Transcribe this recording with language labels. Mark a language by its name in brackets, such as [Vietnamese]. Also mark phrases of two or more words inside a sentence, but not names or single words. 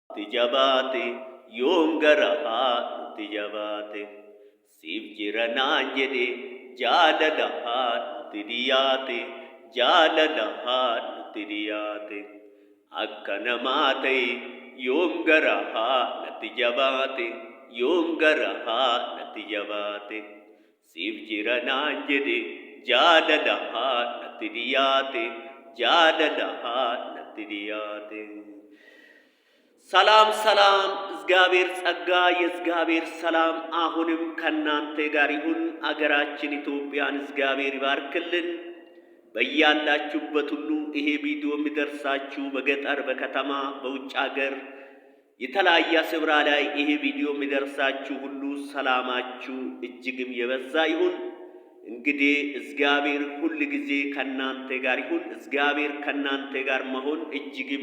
[Oromo] Tijabaate yoom gara haadhutti jabaate siif jira naan jedhe jaalala haadhutti dhiyaate jaalala haadhutti dhiyaate akka namaa ta'e yoom gara haadhutti jabaate yoom gara haadhutti jabaate siif jira naan jedhe jaalala haadhutti dhiyaate jaalala haadhutti dhiyaate [Amharic] ሰላም ሰላም እግዚአብሔር ጸጋ የእግዚአብሔር ሰላም አሁንም ከናንተ ጋር ይሁን። አገራችን ኢትዮጵያን እግዚአብሔር ይባርክልን። በያላችሁበት ሁሉ ይሄ ቪዲዮ የሚደርሳችሁ በገጠር በከተማ በውጭ ሀገር የተለያየ ስፍራ ላይ ይሄ ቪዲዮ የሚደርሳችሁ ሁሉ ሰላማችሁ እጅግም የበዛ ይሁን። እንግዲህ እግዚአብሔር ሁል ጊዜ ከናንተ ጋር ይሁን። እግዚአብሔር ከናንተ ጋር መሆን እጅግም